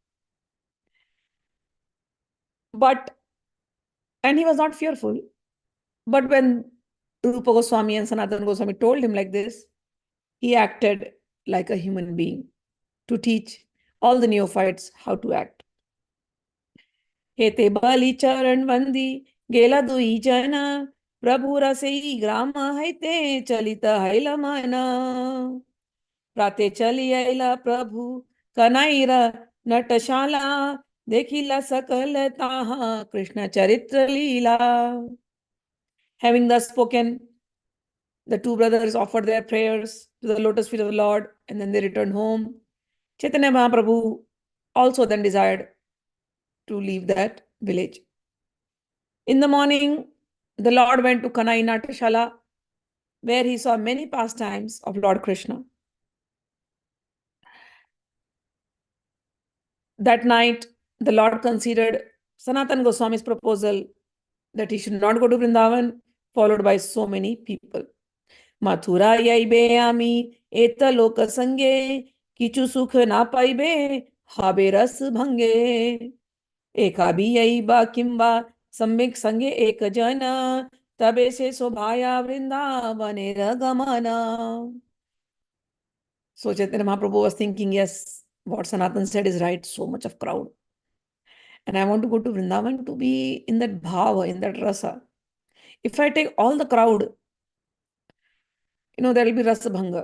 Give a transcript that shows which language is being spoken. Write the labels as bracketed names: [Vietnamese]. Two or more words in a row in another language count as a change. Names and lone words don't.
[English] And he was not fearful. But when Roop Goswami and Sanatan Goswami told him like this, he acted like a human being to teach all the neophytes how to act. [Bangla] হেতে বলি চরণ বন্দি গেলা দুই জন প্রভু রসেই গ্রাম হইতে চলিত হইল মন প্রাতে চলি আইলা প্রভু কানাইর নাটশালা দেখিলা সকল তাহা কৃষ্ণ চরিতামৃত. [English] Having thus spoken, the two brothers offered their prayers to the lotus feet of the Lord, and then they returned home. Chaitanya Mahaprabhu also then desired to leave that village. In the morning, the Lord went to Kanai Natashala, where he saw many pastimes of Lord Krishna. That night, the Lord considered Sanatan Goswami's proposal that he should not go to Vrindavan, followed by so many people. [Bangla] মথুরা যাইবে আমি এত লোক সঙ্গে কিছু সুখ না পাইবে হবে রস ভঙ্গে একা ভি যাইব কিম্বা সামিক সঙ্গে এক জন তবে সে শোভয় বৃন্দাবনে রাগমন. [English] So Chaitanya Mahaprabhu was thinking, yes, what Sanatan said is right, so much of crowd. And I want to go to Vrindavan to be in that bhava, in that rasa. If I take all the crowd, there will be [Bangla] রস ভঙ্গ.